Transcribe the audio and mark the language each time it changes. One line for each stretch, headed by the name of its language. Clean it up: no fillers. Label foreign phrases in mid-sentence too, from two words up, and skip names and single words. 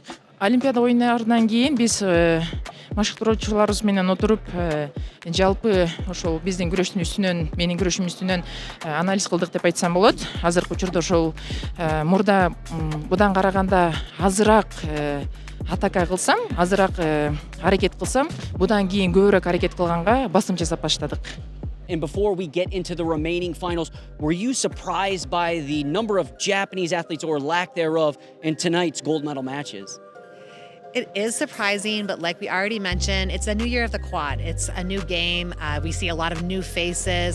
Kyrgyz: Олимпиада оюндарынан кийин биз машыктыруучуларыбыз менен отуруп, жалпы ошол биздин күрөштүн үстүнөн, менин күрөшүм үстүнөн анализ кылдык деп айтсам болот. Азыркы учурда ошол мурда будан караганда азыраак атака кылсам, азыраак аракет кылсам, будан кийин көбүрөөк аракет кылганга басым жасап баштадык.
English: And before we get into the remaining finals, were you surprised by the number of Japanese athletes, or lack thereof, in tonight's gold medal matches? It is surprising, but like we already mentioned, it's a new year of the quad. It's a new game. We see a lot of new faces.